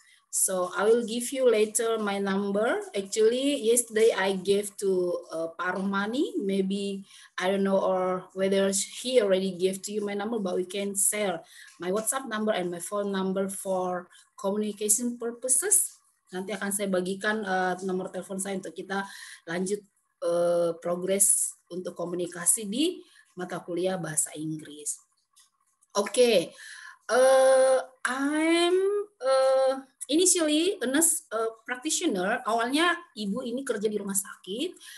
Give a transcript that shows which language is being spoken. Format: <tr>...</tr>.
<en>So I will give you later my number. Actually, yesterday I gave to Pak Rohmani. Maybe, I don't know, or whether he already gave to you my number, but we can share my WhatsApp number and my phone number for communication purposes.</en> <id>Nanti akan saya bagikan nomor telepon saya untuk kita lanjut progres untuk komunikasi di mata kuliah bahasa Inggris.</id> <en>Oke, I'm initially a nurse practitioner.</en> <id>Awalnya ibu ini kerja di rumah sakit.</id>